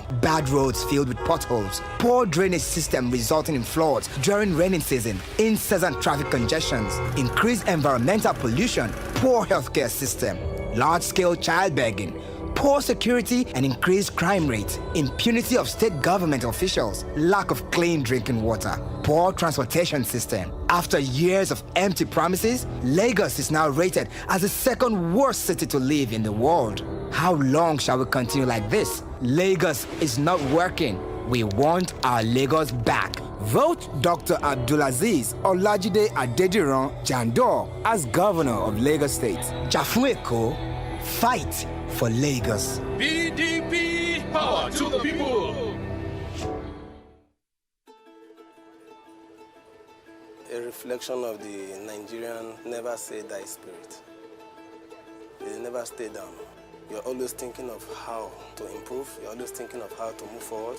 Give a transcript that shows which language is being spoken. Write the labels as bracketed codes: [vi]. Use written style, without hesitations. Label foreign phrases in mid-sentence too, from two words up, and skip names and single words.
[en] Bad roads filled with potholes, poor drainage system resulting in floods during rainy season, incessant traffic congestions, increased environmental pollution, poor healthcare system, large-scale child begging, poor security and increased crime rates, impunity of state government officials, lack of clean drinking water, poor transportation system. After years of empty promises, Lagos is now rated as the second worst city to live in the world. How long shall we continue like this? Lagos is not working. We want our Lagos back. Vote Dr. Abdulaziz Olajide Adediran Jandor as governor of Lagos State. Jafueko, fight for Lagos. PDP, power to the people. A reflection of the Nigerian never say die spirit. They never stay down. You're always thinking of how to improve. You're always thinking of how to move forward.